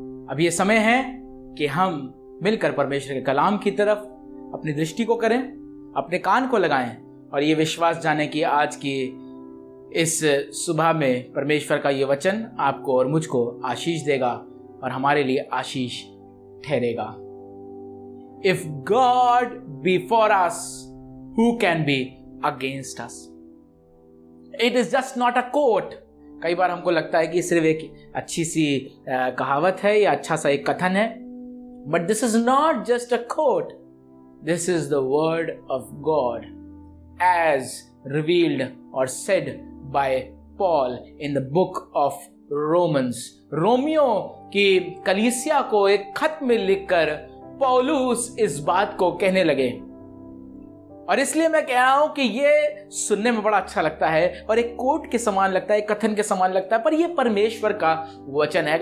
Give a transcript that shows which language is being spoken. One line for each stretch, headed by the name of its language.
Hindi: अब ये समय है कि हम मिलकर परमेश्वर के कलाम की तरफ अपनी दृष्टि को करें, अपने कान को लगाएं और ये विश्वास जाने कि आज की इस सुबह में परमेश्वर का ये वचन आपको और मुझको आशीष देगा और हमारे लिए आशीष ठहरेगा।
English: If God be for us, who can be against us? It is just not a quote.
Hindi: कई बार हमको लगता है कि सिर्फ एक अच्छी सी कहावत है या अच्छा सा एक कथन है,
English: but this is not just a quote. This is the word of God as revealed or said by Paul in the book of Romans.
Hindi: Romeo की कलीसिया को एक खत में लिखकर पौलुस इस बात को कहने लगे, और इसलिए मैं कह रहा हूं कि ये सुनने में बड़ा अच्छा लगता है और एक कोट के समान लगता है, एक कथन के समान लगता है, पर ये परमेश्वर का वचन है।